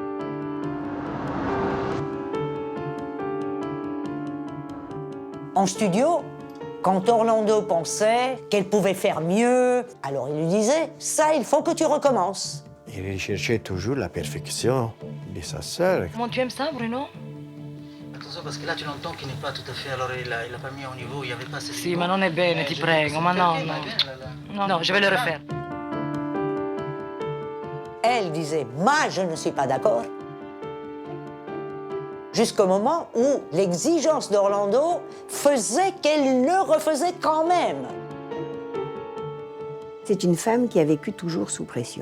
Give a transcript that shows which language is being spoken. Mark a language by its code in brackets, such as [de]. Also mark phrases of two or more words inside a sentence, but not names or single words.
[fr] En studio, quand Orlando pensait qu'elle pouvait faire mieux, alors il lui disait « ça, il faut que tu recommences ». Il cherchait toujours la perfection de sa sœur. Comment tu aimes ça, Bruno? Attention, parce que là tu l'entends qu'il n'est pas tout à fait, alors il a pas mis au niveau, il n'y avait pas assez de [it] Si, [fr] niveau. [it] ma non è bene, ti prego, ma no, no. No, [fr] je vais le refaire. Elle disait « moi, je ne suis pas d'accord ». Jusqu'au moment où l'exigence d'Orlando faisait qu'elle le refaisait quand même. C'est une femme qui a vécu toujours sous pression.